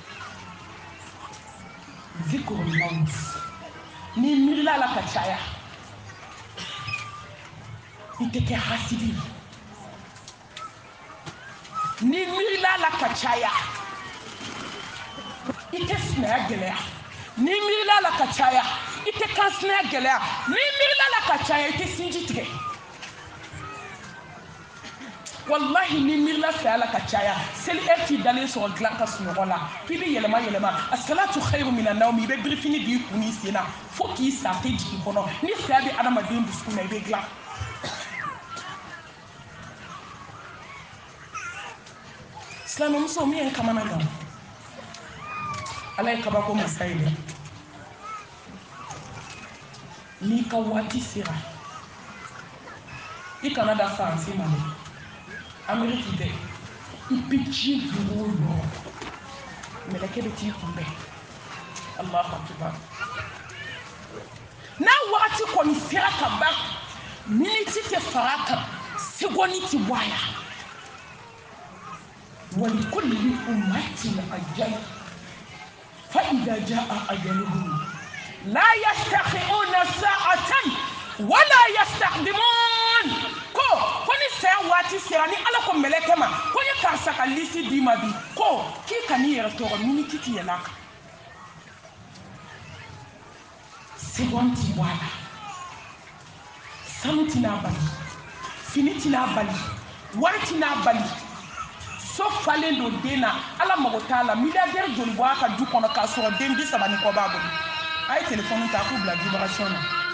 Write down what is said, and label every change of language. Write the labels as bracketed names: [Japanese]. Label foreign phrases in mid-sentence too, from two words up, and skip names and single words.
[Arabic] ذكر الموت [Bambara] n'i miirila la ka caya i tɛ kɛ hasidi ye n'i miirila la ka caya i tɛ sinaya gɛlɛya n'i miirila la ka caya i tɛ kansinaya gɛlɛya n'i miirila la ka caya i tɛ sinji tigɛ wallahi ni mirla fɛ ala ka caya seli ti dalen sɔrɔ dilan ka sunɔgɔ la k'i bɛ yɛlɛma [Arabic] الصلاة خير من النوم [Bambara] i bɛ birifini b'i kun n'i sen na fo k'i sa tɛ jigin kɔnɔ ni saya bɛ adamaden dusukun na i bɛ dilan silamɛmuso min ye kamana gan ala ye kabako masa ye dɛ n'i ka waati sera i kana da faransi ma dɛ ameriki tɛ i bɛ diɲɛ yɔrɔ o yɔrɔ mɛlɛkɛ bɛ t'i kunbɛn [Arabic] الله أكبر [Bambara] n'a wagati kɔni sera ka ban miniti tɛ fara kan sekondi tɛ bɔ a la [Arabic] ولكل أمة أجل فإذا جاء أجلهم لا يستخرون ساعة ولا يستقدمون [Bambara] ko ni saya waati sera ni ala ko mɛlɛkɛ ma ko n ye karisa ka lisi d'i ma bi ko k'i ka n'i yɛrɛ tɔɔrɔ miniti tɛ yɛlɛ a kan seconde ti bɔ a la sanu tɛna bali fini tɛna bali wari tɛna bali so falen do den na ala mago t'a la milliardaire joli bɔ a ka du kɔnɔ k'a sɔrɔ den 30 ni kɔ b'a bolo a ye téléphone ta k'u bila vibration na